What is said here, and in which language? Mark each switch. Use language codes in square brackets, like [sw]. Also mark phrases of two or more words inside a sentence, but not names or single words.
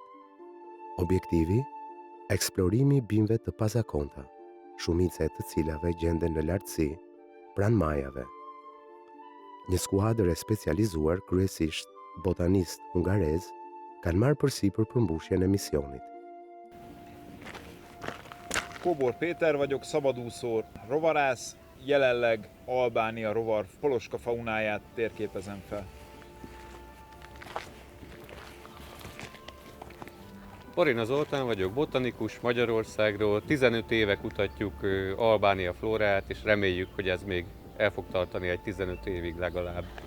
[sq] Objektivi: eksplorimi i bimëve të pazakonta, shumica e të cilave gjenden në lartësi, pranë majave. Një skuadër e specializuar, kryesisht botanistë hungarezë, kanë marrë përsipër përmbushjen e misionit. [hu] Kóbor Péter vagyok, szabadúszó, rovarász, jelenleg Albánia rovar poloska faunáját térképezem fel. Barina Zoltán vagyok, botanikus Magyarországról, 15 éve kutatjuk Albánia flóráját, és reméljük, hogy ez még el fog tartani egy 15 évig legalább.